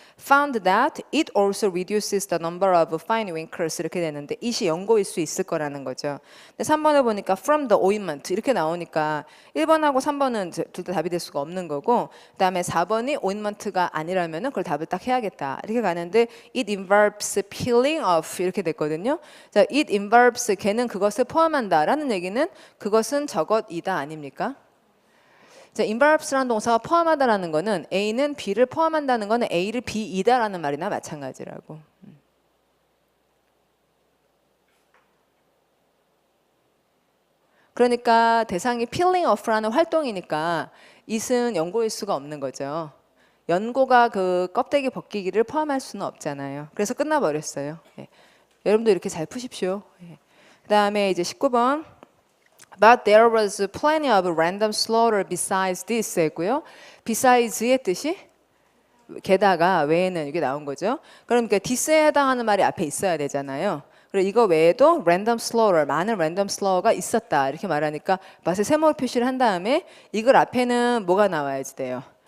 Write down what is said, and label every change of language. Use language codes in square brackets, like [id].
[en] Found that it also reduces the number of fine wrinkles [ko] 이렇게 되는데 it이 연고일 수 있을 거라는 거죠. 근데 3번을 보니까 from the ointment 이렇게 나오니까 1번하고 3번은 둘 다 답이 될 수가 없는 거고 그다음에 4번이 ointment가 아니라면은 그걸 답을 딱 해야겠다 이렇게 가는데 [en] it involves peeling off [ko] 이렇게 됐거든요. 자, it involves 걔는 그것을 포함한다라는 얘기는 그것은 저것이다 아닙니까? 자, involves라는 동사가 포함하다라는 거는 A는 B를 포함한다는 거는 A를 B이다라는 말이나 마찬가지라고. 그러니까 대상이 peeling off라는 활동이니까 it은 연고일 수가 없는 거죠. 연고가 그 껍데기 벗기기를 포함할 수는 없잖아요. 그래서 끝나버렸어요. 예. 여러분도 이렇게 잘 푸십시오. 예. 그 다음에 이제 19번. [en] But there was plenty of random slaughter besides this [ko] 했고요. besides의 뜻이 게다가 외에는 이게 나온 거죠. 그러니까 this에 해당하는 말이 앞에 있어야 되잖아요. 그리고 이거 외에도 random slaughter, 많은 random slaught가 있었다 이렇게 말하니까 맛의 세모를 표시를 한 다음에 이걸 앞에는 뭐가 나와야지 돼요.